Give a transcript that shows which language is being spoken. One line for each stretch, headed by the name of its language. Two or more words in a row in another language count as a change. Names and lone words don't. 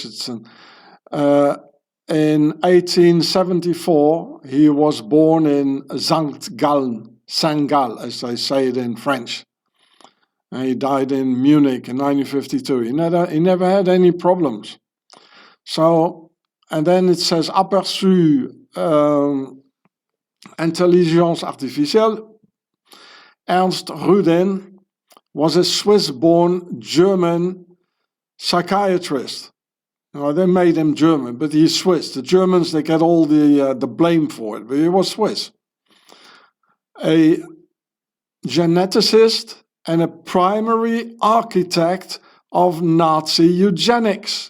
English: It's in 1874, he was born in Sankt Gallen, Saint-Gall, as they say it in French. And he died in Munich in 1952. He never had any problems. So, and then it says,
French: aperçu intelligence artificielle.
English: Ernst Rudin was a Swiss-born German psychiatrist. They made him German, but he's Swiss. The Germans, they get all the blame for it, but he was Swiss. A geneticist and a primary architect of Nazi eugenics.